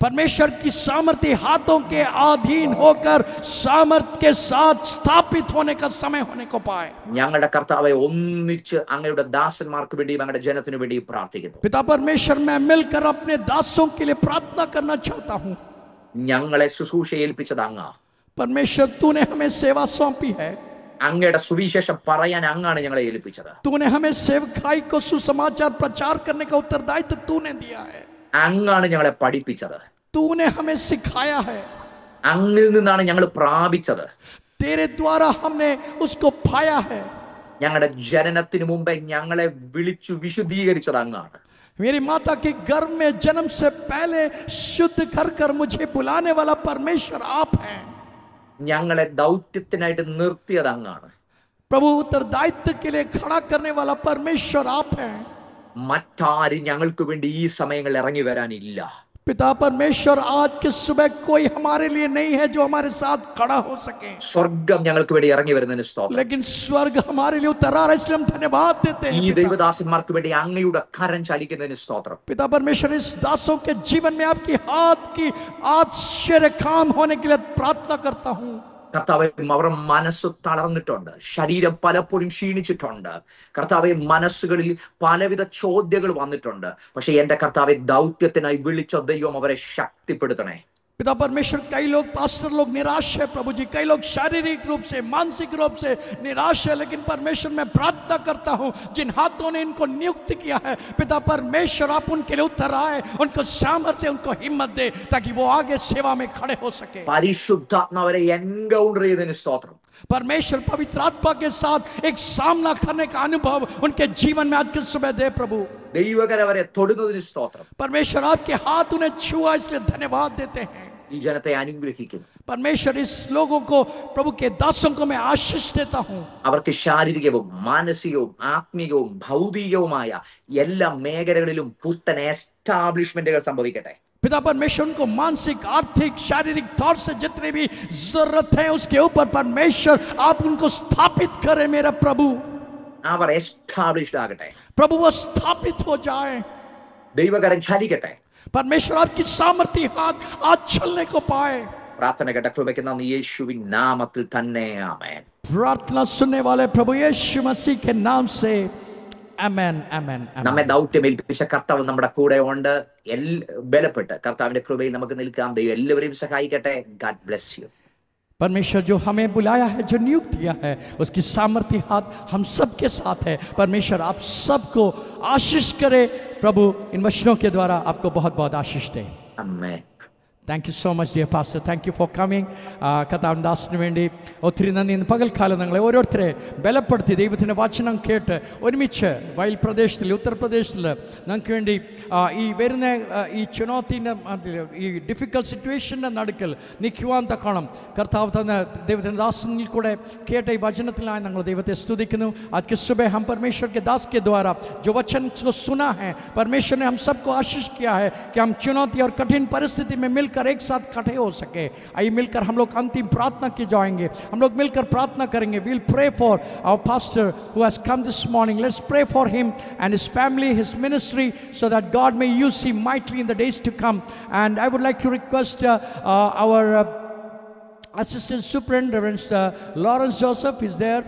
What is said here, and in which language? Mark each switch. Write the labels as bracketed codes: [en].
[hi] परमेश्वर की सामर्थी हाथों के अधीन होकर सामर्थ के साथ स्थापित होने का समय होने को पाए। [ml] ഞങ്ങളുടെ കർത്താവെ ഒന്നിച്ച് അങ്ങയുടെ ദാസന്മാർക്ക് വേണ്ടി ഞങ്ങളുടെ ജനത്തിനു വേണ്ടി പ്രാർത്ഥിക്കുന്നു. [hi] पिता परमेश्वर, मैं मिलकर अपने दासों के लिए प्रार्थना करना चाहता हूँ। [ml] ഞങ്ങളെ ശുശ്രൂഷ ഏൽപ്പിച്ചത് അങ്ങ്. [hi] परमेश्वर, तूने हमें सेवा सौंपी है। [ml] അങ്ങയുടെ സുവിശേഷം പറയാൻ അങ്ങാണ് ഞങ്ങളെ ഏൽപ്പിച്ചത്. [hi] तूने हमें सेवकाई को सुसमाचार प्रचार करने का उत्तरदायित्व तूने दिया है। [ml] അങ്ങാണ് ഞങ്ങളെ പഠിപ്പിച്ചത്. [hi] तूने हमें सिखाया है। [ml] അങ്ങിൽ നിന്നാണ് ഞങ്ങൾ പ്രാപിച്ചത്. [hi] तेरे द्वारा हमने उसको पाया है। [ml] ഞങ്ങളുടെ ജനനത്തിന് മുമ്പേ ഞങ്ങളെ വിളിച്ചു വിശുദ്ധീകരിച്ചത് അങ്ങാണ്. [hi] मेरी माता के गर्भ में जन्म से पहले शुद्ध कर मुझे बुलाने वाला परमेश्वर आप हैं। [ml] ഞങ്ങളെ ദൗത്യത്തിനായിട്ട് നിർത്തിയത് അങ്ങാണ്. [hi] प्रभु, उत्तरदायित्व के लिए खड़ा करने वाला परमेश्वर आप हैं। [ml] മറ്റാരും ഞങ്ങൾക്ക് വേണ്ടി ഈ സമയങ്ങളിൽ ഇറങ്ങി വരാനില്ല. [hi] पिता परमेश्वर, आज की सुबह कोई हमारे लिए नहीं है जो हमारे साथ खड़ा हो सके, [ml] സ്വർഗം ഞങ്ങൾക്ക് വേണ്ടി ഇറങ്ങി വരുന്നതിന് സ്തോത്രം. [hi] लेकिन स्वर्ग हमारे लिए उतर आ रहा है, इसलिए हम धन्यवाद देते [ml] ഈ [hi] हैं पिता। [ml] ദൈവദാസന്മാർക്ക് വേണ്ടി അങ്ങയുടെ കരം ചലിക്കുന്നതിന് സ്തോത്രം. [hi] पिता परमेश्वर, इस दासों के जीवन में आपकी हाथ की आश्चर्य काम होने के लिए प्रार्थना करता हूँ। [ml] കർത്താവെ, അവർ മനസ്സ് തളർന്നിട്ടുണ്ട്, ശരീരം പലപ്പോഴും ക്ഷീണിച്ചിട്ടുണ്ട്. കർത്താവെ, മനസ്സുകളിൽ പലവിധ ചോദ്യങ്ങൾ വന്നിട്ടുണ്ട്. പക്ഷെ എന്റെ കർത്താവെ, ദൗത്യത്തിനായി വിളിച്ച ദൈവം അവരെ ശക്തിപ്പെടുത്തണേ. [hi] पिता परमेश्वर, कई लोग पास्टर लोग निराश है प्रभु जी, कई लोग शारीरिक रूप से मानसिक रूप से निराश है, लेकिन परमेश्वर मैं प्रार्थना करता हूं जिन हाथों ने इनको नियुक्त किया है, पिता परमेश्वर आप उनके लिए उत्तर आए, उनको सामर्थ्य, उनको हिम्मत दे, ताकि वो आगे सेवा में खड़े हो सके। [ml] പരിശുദ്ധാത്മാവരെ എൻകൗണ്ടർ ചെയ്തതിന് സ്തോത്രം. [hi] परमेश्वर पवित्र आत्मा के साथ एक सामना करने का अनुभव उनके जीवन में आज की सुबह दे प्रभु। [ml] ദൈവകരം അവരെ തൊടുന്നതിന് സ്തോത്രം. [hi] परमेश्वर आपके हाथ उन्हें छुआ, इसलिए धन्यवाद देते हैं। [ml] ഈ ജനത്തെ അനുഗ്രഹിക്കുന്നു. [hi] परमेश्वर, इस लोगों को, प्रभु के दासों को मैं आशीष देता हूं। [ml] അവർക്ക് ശാരീരികവും മാനസികവും ആത്മീയവും ഭൗതികവുമായ എല്ലാ മേഖലകളിലും പുത്തൻ എസ്റ്റാബ്ലിഷ്മെന്റുകൾ സംഭവിക്കട്ടെ. [hi] पिता परमेश्वर उनको मानसिक, आर्थिक, शारीरिक तौर से जितने भी जरूरत है उसके ऊपर परमेश्वर आप उनको स्थापित करें मेरा प्रभु। [ml] അവർ എസ്റ്റാബ്ലിഷ്ഡ് ആകട്ടെ. [hi] प्रभु वो स्थापित हो जाए। [ml] ദൈവകരം ചലിക്കട്ടെ. [hi] परमेश्वर आपकी सामर्थ्य हाथ आज चलने को पाए। [ml] പ്രാർത്ഥന കേട്ട കൃപയ്ക്ക് നന്ദി, യേശുവിൻ നാമത്തിൽ തന്നെ ആമേൻ. [hi] प्रार्थना सुनने वाले प्रभु यीशु मसीह के नाम से आमेन, आमेन, आमेन। [ml] നമ്മെ ദൗത്യം ഏൽപ്പിച്ച കർത്താവ് നമ്മുടെ കൂടെ ഉണ്ട്. ബലപ്പെട്ട് കർത്താവിന്റെ കൃപയിൽ നമുക്ക് നിൽക്കാം. ദൈവം എല്ലാവരെയും സഹായിക്കട്ടെ. [en] God bless you. [hi] परमेश्वर जो हमें बुलाया है, जो नियुक्त किया है, उसकी सामर्थ्य हाथ हम सबके साथ है। परमेश्वर आप सबको आशीष करे। प्रभु इन वचनों के द्वारा आपको बहुत बहुत आशीष दे। [ml] ആമേൻ. [en] Thank you so much dear pastor, thank you for coming. [ml] കർത്താവിൻ ദാസന് വേണ്ടി ഒത്തിരി നന്ദി. ഇന്ന് പകൽക്കാലം നിങ്ങളെ ഓരോരുത്തരെ ബലപ്പെടുത്തി ദൈവത്തിൻ്റെ വചനം കേട്ട് ഒരുമിച്ച് വയൽ പ്രദേശത്തിൽ, ഉത്തർപ്രദേശിൽ ഞങ്ങൾക്ക് വേണ്ടി ഈ വരുന്ന ഈ ചുനൗത്തിൻ്റെ ഈ [en] difficult സിറ്റുവേഷൻ്റെ [ml] നടുക്കൽ നിൽക്കുവാൻ തക്കണം കർത്താവ് തന്ന ദൈവത്തിൻ്റെ ദാസനിൽ കൂടെ കേട്ട ഈ വചനത്തിലായി ഞങ്ങൾ ദൈവത്തെ സ്തുതിക്കുന്നു. [hi] आज की सुबह हम परमेश्वर के दास के द्वारा जो वचन को सुना है, परमेश्वर ने हम सबको आशीष किया है कि हम चुनौती और कठिन परिस्थिति में मिलकर एक साथ खड़े हो सके। आइए मिलकर हम लोग अंतिम प्रार्थना की जाएंगे। हम लोग मिलकर प्रार्थना करेंगे। [en] we'll pray for our pastor who has come this morning. Let's pray for him and his family, his ministry, so that God may use him mightily in the days to come. And I would like to request our Assistant Superintendent Reverend Lawrence Joseph is there.